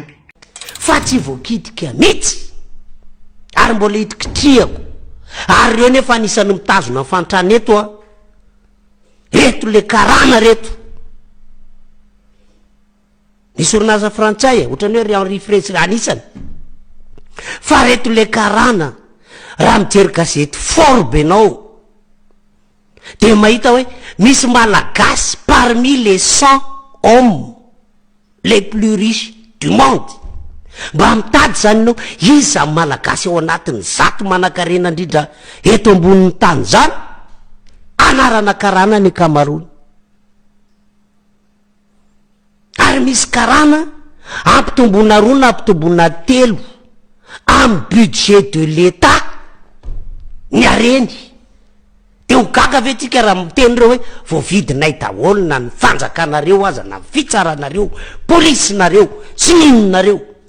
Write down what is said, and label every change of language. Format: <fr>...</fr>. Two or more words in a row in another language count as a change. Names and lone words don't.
<mg>fa tsy voakitika mihitsy ary mbola hitikitriako ary reo nefa anisany mitazona fantrana eto reto le karana reto nisy orinaza frantsay ohatrany hoe Henri Fresque anisany fa reto le karana raha mijery gazety fort benao de mahita hoe misy malagasy</mg> <fr>parmi les 100 hommes les plus riches du monde</fr> <mg>mba mitady zany nao iza malagasy ao anatin'ny zato manan-karena indrindra eto ambonin'ny tany zany anarana karana ny kamarony ary misy karana ampitombona roa na ampitombona telo amin'ny</mg> <fr>budget de l'État</fr> <mg>ny areny de ho gaga ve tsika raha mitenyreo hoe voavidinay daholo na ny fanjakanareo aza na fitsaranareo polisinareo sy ninonareo</mg>